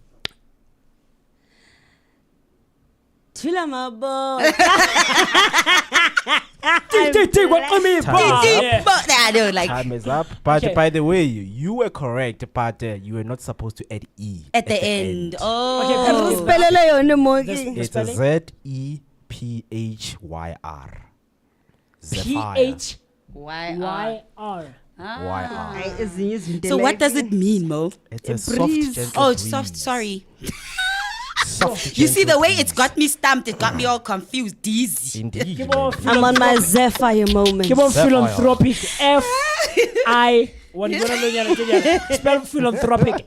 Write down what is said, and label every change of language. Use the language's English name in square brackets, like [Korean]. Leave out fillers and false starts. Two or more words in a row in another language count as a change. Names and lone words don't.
[Zulu] Tula mabo. [English] I don't like Time is up. But Okay. by the way, you were correct, but you were not supposed to add E. at the end. Okay, Oh. [Tswana] Spelele yone mo [English] This- [Tswana] ke. [English] the It's spelling? ZEPHYR. Zephyr. P-H-Y-R. YR. [Zulu] Ezinye izinto [English] So what like- does it mean, Mo? It's a breeze. soft, gentle Oh, breeze. soft. Sorry. Soft, You see the gentle way breeze. it's got me stumped. It got me all confused. Dizzy. Indeed. Keep on man. I'm on my Zephyr moment. Keep on Zephyr. philanthropic. F-I What do you want to spell philanthropic?